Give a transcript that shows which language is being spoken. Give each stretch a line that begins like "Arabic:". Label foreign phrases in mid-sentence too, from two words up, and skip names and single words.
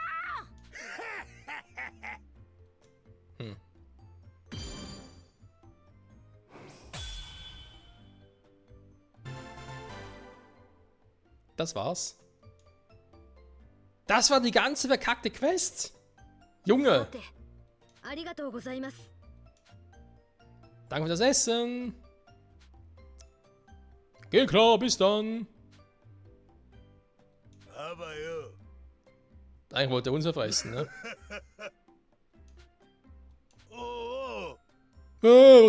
German: Das war's. Das war die ganze verkackte Quest? Junge!
Japanese: て、ありがとうございます。
German: Danke für das Essen. Geh klar, bis dann.
Japanese: あばよ
German: Eigentlich wollte er uns ja fressen, ne?
Japanese: おお